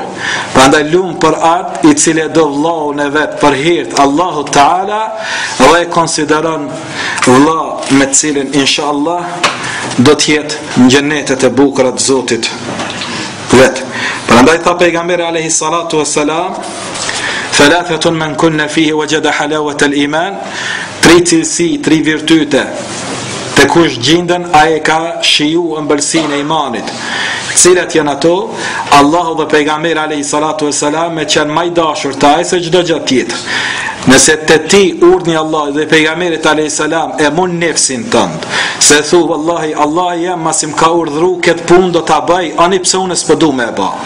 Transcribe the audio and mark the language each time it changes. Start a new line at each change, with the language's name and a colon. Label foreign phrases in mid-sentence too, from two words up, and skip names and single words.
Albanian: Prandaj lum për atë i cili do vllaun e vet për hir të Allahut Teala dhe e konsideron vlla me të cilin inshallah do të jetë në xhenetet e bukura të Zotit vet. Prandaj tha pejgamberi
Arabic: عليه الصلاة والسلام, ثلاث من كن فيه وجد حلاوة الإيمان,
Albanian: tri cilësi, tri virtyte të kush gjindën ai ka shiju ëmbëlsinë e imanit. Cilat janë ato? Allahu dhe pejgamberi
Arabic: عليه الصلاة والسلام
Albanian: me qenë më i dashur të ai se çdo gjë tjetër. Nëse të ti urdhni Allah dhe pejgamberit
Arabic: عليه السلام
Albanian: e mun nefsin tënd, se thu wallahi Allah jam masim ka urdhëru këtë punë do ta bëj, ani pse unë s'po du me e bë.